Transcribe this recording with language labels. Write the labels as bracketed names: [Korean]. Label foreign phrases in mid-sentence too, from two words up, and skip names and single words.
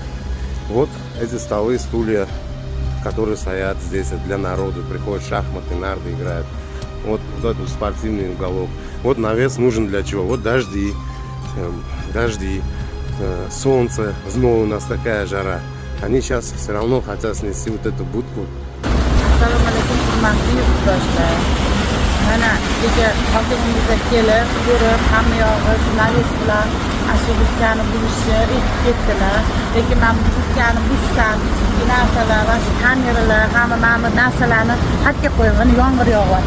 [Russian] Вот эти столы, стулья, которые стоят здесь для народа, приходят шахматы, нарды играют. Вот этот спортивный уголок. Вот навес нужен для чего? Вот дожди, солнце, снова у нас такая жара. Они сейчас все равно хотят снести вот эту будку. [Uzbek] Assalomu alaykum, hurmatli yurtdoshlar. Mana kecha hokimimizga kelib, ko'rib, hamma yog'i jurnalistlar ashulani buzishni aytib ketdilar. Lekin men bu butkani buzsam, narsalar va kameralar, hamma narsalarni xatga qo'ygan, yomg'ir yog'yapti.